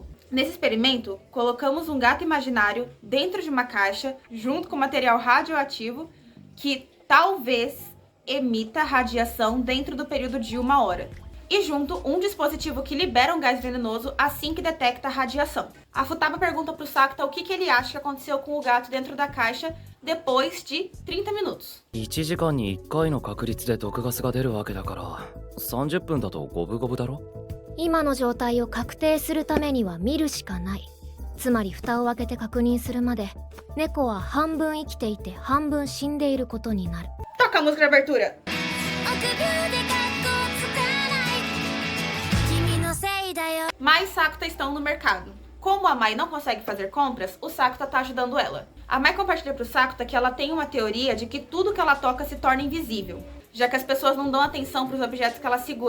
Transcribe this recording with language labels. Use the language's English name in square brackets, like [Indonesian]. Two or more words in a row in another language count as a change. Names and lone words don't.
[Portuguese] Nesse experimento, colocamos um gato imaginário dentro de uma caixa, junto com material radioativo, que talvez emita radiação dentro do período de 1 hora. E junto, um dispositivo que libera um gás venenoso assim que detecta a radiação. A Futaba pergunta pro Sakuta o que ele acha que aconteceu com o gato dentro da caixa depois de 30 minutos. [Japanese] 1 時間に1回の確率で毒ガスが出るわけだから30分だと五分五分だろ。今の状態を確定するためには見るしかない。つまり蓋を開けて確認するまで猫は半分生きていて半分死んでいることになる。 [Portuguese] Toca a música de abertura! Mai e Sakuta estão no mercado. Como a Mai não consegue fazer compras, o Sakuta tá ajudando ela. A Mai compartilha pro Sakuta que ela tem uma teoria de que tudo que ela toca se torna invisível, já que as pessoas não dão atenção pros objetos que ela segura.